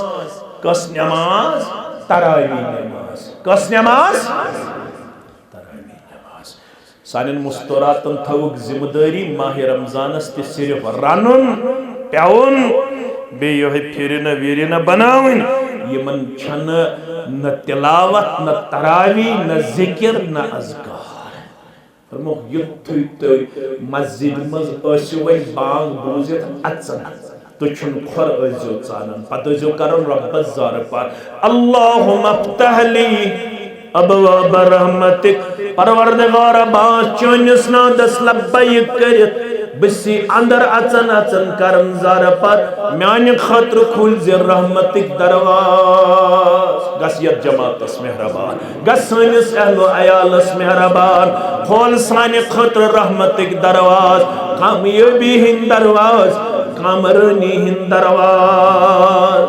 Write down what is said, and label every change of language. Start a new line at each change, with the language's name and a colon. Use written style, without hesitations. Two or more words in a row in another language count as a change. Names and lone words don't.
Kashmiri: کس نماز؟ تراویح نماز. کس نماز؟ تراویح نماز. سانن مستوراتن تھوک ذمہ داری ماہ رمضانس تی صرف رنن پیون بیہ پھرنہ ویرنہ بناون. یمن چھن نہ تلاوت نہ تراویح نہ ذکر نہ اذکار. فرموک یتھوی تُہۍ مسجد مز ٲسِو وۄنۍ بانگ بوٗزِتھ اژن تُہۍ چھُنہٕ کھۄر ٲسۍزیو ژانان پتہٕ ٲسۍزیو کران رۄبس زارٕ پار
Arabic: اللہُم افتح لی ابواب رحمتک.
Kashmiri: پروردگار باس چٲنِس نادس لبیک کٔرِتھ بسی اندر اژن اژن کرن زارٕ پار میانہِ خٲطرٕ کھُلۍ زِ رحمتک درواز. گژھ یتھ جماعتس مہربان گژھ سٲنِس اہل و عیالس مہربان کھول سانہِ خٲطرٕ رحمتک درواز کامیٲبی ہٕنٛدۍ درواز کامرٲنی ہٕنٛدۍ درواز.